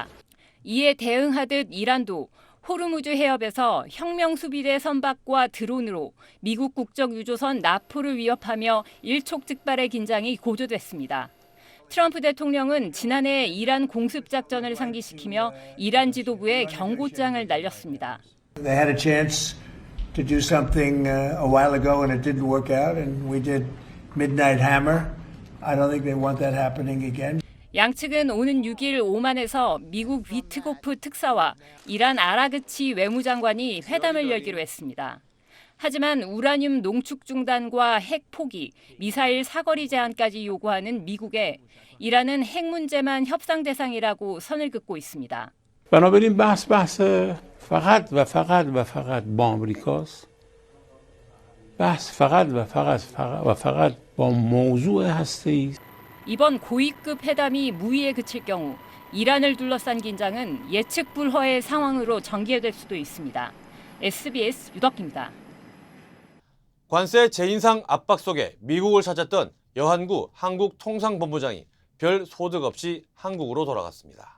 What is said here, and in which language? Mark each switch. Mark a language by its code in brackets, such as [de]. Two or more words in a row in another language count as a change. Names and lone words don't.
[ko] 이에 대응하듯 이란도 호르무즈 해협에서 혁명수비대 선박과 드론으로 미국 국적유조선 나포를 위협하며 일촉즉발의 긴장이 고조됐습니다. 트럼프 대통령은 지난해 이란 공습작전을 상기시키며 이란 지도부에 경고장을 날렸습니다. [en] They had a chance to do something a while ago and it didn't work out and we did Midnight Hammer. I don't think they want that happening again. [ko] 양측은 오는 6일 오만에서 미국 위트고프 특사와 이란 아라그치 외무장관이 회담을 열기로 했습니다. 하지만 우라늄 농축 중단과 핵 포기, 미사일 사거리 제한까지 요구하는 미국에 이란은 핵 문제만 협상 대상이라고 선을 긋고 있습니다. [fa] بنابراین بحث فقط و فقط با آمریکاست. بحث فقط با موضوع هسته‌ای است. [ko] 이번 고위급 회담이 무의에 그칠 경우 이란을 둘러싼 긴장은 예측 불허의 상황으로 전개될 수도 있습니다. SBS 유덕기입니다. 관세 재인상 압박 속에 미국을 찾았던 여한구 한국통상본부장이 별 소득 없이 한국으로 돌아갔습니다.